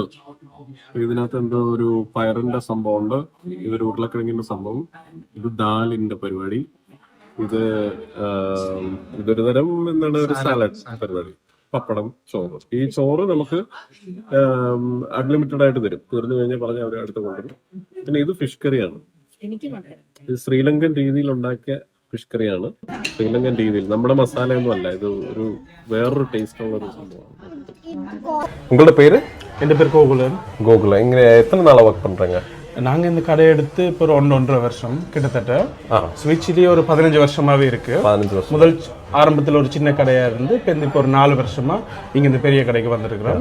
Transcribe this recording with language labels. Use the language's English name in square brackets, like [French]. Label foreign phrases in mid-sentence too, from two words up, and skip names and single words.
[Malayalam] ഇതിനകത്ത് എന്തോ ഒരു പയറിന്റെ സംഭവമുണ്ട്, ഇതൊരു ഉരുളക്കിഴങ്ങിന്റെ സംഭവം, ഇത് ദാലിന്റെ പരിപാടി, ഇതൊരു തരം എന്താണ് ഒരു സാലഡ് പരിപാടി, പപ്പടം, ചോറ്. ഈ ചോറ് നമുക്ക് അൺലിമിറ്റഡ് ആയിട്ട് തരും, തീർന്നു കഴിഞ്ഞാൽ പറഞ്ഞാൽ അവർ അടുത്ത് കൊണ്ടുവരും. പിന്നെ ഇത് [English] fish curryaanu, [Malayalam] ഇത് ശ്രീലങ്കൻ രീതിയിൽ ഉണ്ടാക്കിയ [English] fish curryaanu. [Malayalam] ശ്രീലങ്കൻ രീതിയിൽ, നമ്മുടെ മസാലയൊന്നും അല്ല, ഇത് ഒരു വേറൊരു ടേസ്റ്റ് ഉള്ള ഒരു സംഭവമാണ്. [Tamil] உங்களோட பேரு? என் பேர் கோகுலன். கோகுல. இங்க எத்தனை நாளா ஒர்க் பண்றீங்க? நாங்க இந்த கடையை எடுத்து இப்போ ஒரு 1.5 வருஷம் கிட்டத்தட்ட. ஸ்விட்ச்லயே ஒரு 15 வருஷமாவே இருக்கு. 15 வருஷம். முதல் ஆரம்பத்தில் ஒரு சின்ன கடையா இருந்து இப்போ ஒரு 4 வருஷமா இங்க இந்த பெரிய கடைக்கு வந்திருக்கிறோம்.